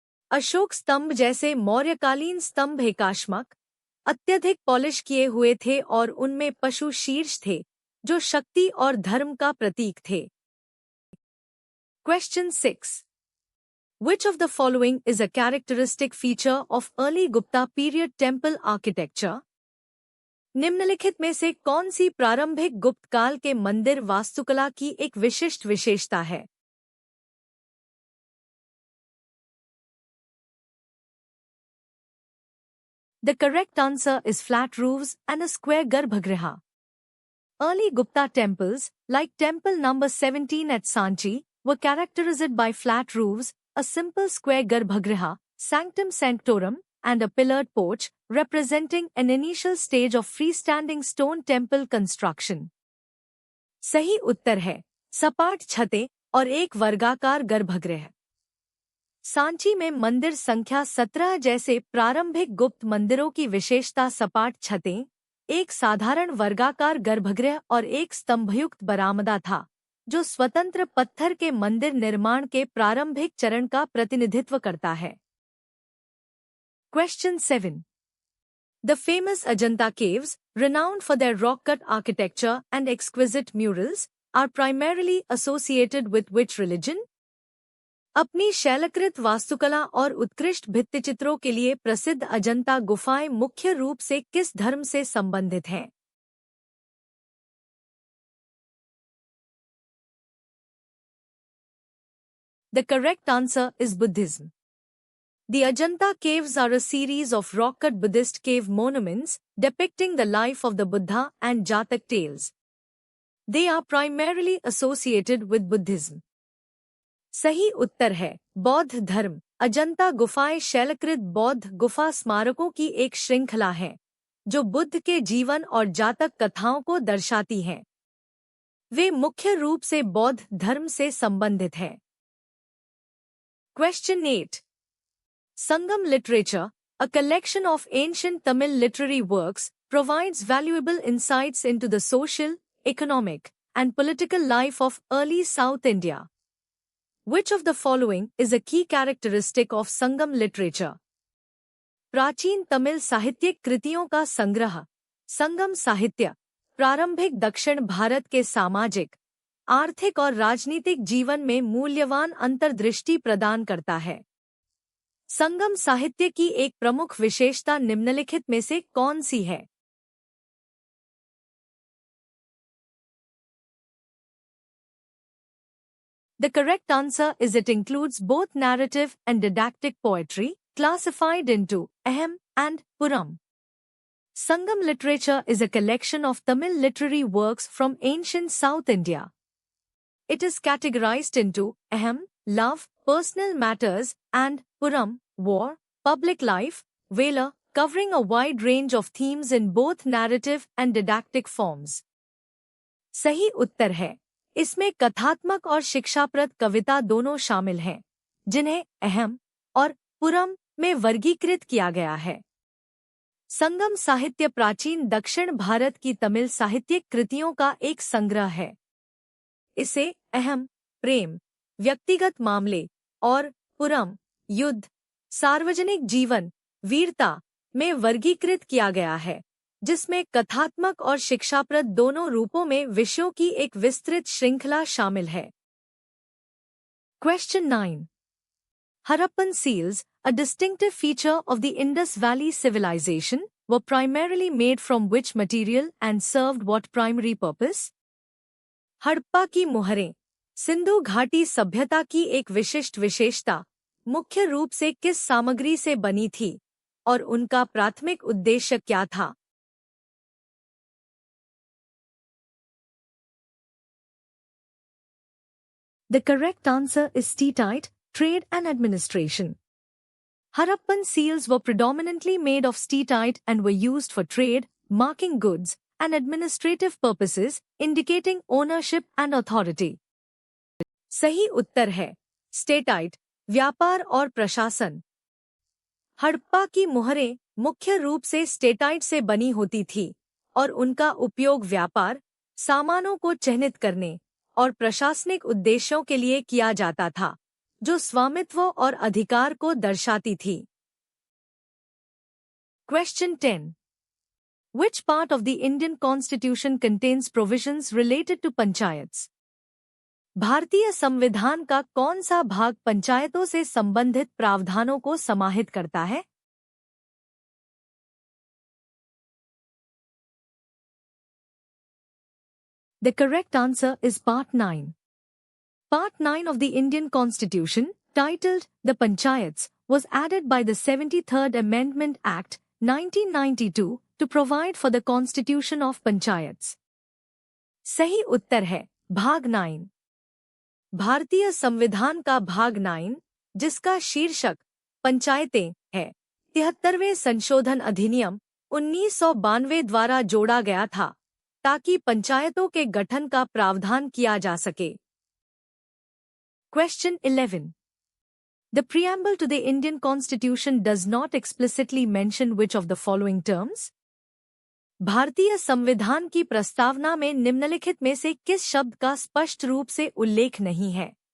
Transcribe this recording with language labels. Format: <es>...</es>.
<hi>अशोक स्तंभ जैसे मौर्यकालीन स्तंभ एकाश्मक, अत्यधिक पॉलिश किए हुए थे और उनमें पशु शीर्ष थे, जो शक्ति और धर्म का प्रतीक थे।</hi> <en>Question 6. Which of the following is a characteristic feature of early Gupta period temple architecture?</en> <hi>निम्नलिखित में से कौन सी प्रारंभिक गुप्त काल के मंदिर वास्तुकला की एक विशिष्ट विशेषता है?</hi> <en>The correct answer is flat roofs and a square garbhagriha. Early Gupta temples, like temple number 17 at Sanchi, were characterized by flat roofs, a simple square garbhagriha, sanctum sanctorum, and a pillared porch, representing an initial stage of freestanding stone temple construction.</en> <hi>सही उत्तर है सपाट छतें और एक वर्गाकार गर्भगृह। सांची में मंदिर संख्या 17 जैसे प्रारंभिक गुप्त मंदिरों की विशेषता सपाट छतें, एक साधारण वर्गाकार गर्भगृह और एक स्तंभयुक्त बरामदा था, जो स्वतंत्र पत्थर के मंदिर निर्माण के प्रारंभिक चरण का प्रतिनिधित्व करता है।</hi> <en>Question 7. The famous Ajanta caves, renowned for their rock-cut architecture and exquisite murals, are primarily associated with which religion?</en> <hi>अपनी शैलकृत वास्तुकला और उत्कृष्ट भित्तिचित्रों के लिए प्रसिद्ध अजंता गुफाएं मुख्य रूप से किस धर्म से संबंधित हैं?</hi> <en>The correct answer is Buddhism. The Ajanta caves are a series of rock-cut Buddhist cave monuments depicting the life of the Buddha and Jatak tales. They are primarily associated with Buddhism.</en> <hi>सही उत्तर है बौद्ध धर्म। अजंता गुफाएं शैलकृत बौद्ध गुफा स्मारकों की एक श्रृंखला है, जो बुद्ध के जीवन और जातक कथाओं को दर्शाती हैं। वे मुख्य रूप से बौद्ध धर्म से संबंधित हैं।</hi> <en>Question 8. Sangam literature, a collection of ancient Tamil literary works, provides valuable insights into the social, economic, and political life of early South India. Which of the following is a key characteristic of Sangam literature?</en> <hi>प्राचीन तमिल साहित्यिक कृतियों का संग्रह, संगम साहित्य, प्रारंभिक दक्षिण भारत के सामाजिक, आर्थिक और राजनीतिक जीवन में मूल्यवान अंतर्दृष्टि प्रदान करता है। संगम साहित्य की एक प्रमुख विशेषता निम्नलिखित में से कौन सी है?</hi> <en>The correct answer is it includes both narrative and didactic poetry, classified into Aham and Puram. Sangam literature is a collection of Tamil literary works from ancient South India. It is categorized into Aham, love, personal matters, and Puram, war, public life, valor, covering a wide range of themes in both narrative and didactic forms.</en> <hi>सही उत्तर है इसमें कथात्मक और शिक्षाप्रद कविता दोनों शामिल हैं, जिन्हें अहम और पुरम में वर्गीकृत किया गया है। संगम साहित्य प्राचीन दक्षिण भारत की तमिल साहित्यिक कृतियों का एक संग्रह है। इसे अहम, प्रेम, व्यक्तिगत मामले और पुरम, युद्ध, सार्वजनिक जीवन, वीरता में वर्गीकृत किया गया है, जिसमें कथात्मक और शिक्षाप्रद दोनों रूपों में विषयों की एक विस्तृत श्रृंखला शामिल है।</hi> <en>Question 9. Harappan seals, a distinctive feature of the Indus Valley civilization, were primarily made from which material and served what primary purpose?</en> <hi>Harappa की मुहरें सिंधु घाटी सभ्यता की एक विशिष्ट विशेषता मुख्य रूप से किस सामग्री से बनी थी और उनका प्राथमिक उद्देश्य क्या था?</hi> <en>The correct answer is steatite, trade and administration. Harappan seals were predominantly made of steatite and were used for trade, marking goods, and administrative purposes, indicating ownership and authority.</en> <hi>सही उत्तर है स्टेटाइट, व्यापार और प्रशासन। हड़प्पा की मुहरें मुख्य रूप से स्टेटाइट से बनी होती थी और उनका उपयोग व्यापार, सामानों को चिह्नित करने और प्रशासनिक उद्देश्यों के लिए किया जाता था, जो स्वामित्व और अधिकार को दर्शाती थी।</hi> <en>Question 10. Which part of the Indian Constitution contains provisions related to panchayats?</en> <hi>भारतीय संविधान का कौन सा भाग पंचायतों से संबंधित प्रावधानों को समाहित करता है?</hi> <en>The correct answer is Part 9. Part 9 of the Indian Constitution, titled The Panchayats, was added by the 73rd Amendment Act, 1992, to provide for the constitution of panchayats.</en> <hi>सही उत्तर है भाग 9। भारतीय संविधान का भाग 9, जिसका शीर्षक पंचायतें है, 73वें संशोधन अधिनियम 1992 द्वारा जोड़ा गया था ताकि पंचायतों के गठन का प्रावधान किया जा सके।</hi> <en>Question 11. The preamble to the Indian Constitution does not explicitly mention which of the following terms?</en> <hi>भारतीय संविधान की प्रस्तावना में निम्नलिखित में से किस शब्द का स्पष्ट रूप से उल्लेख नहीं है?</hi>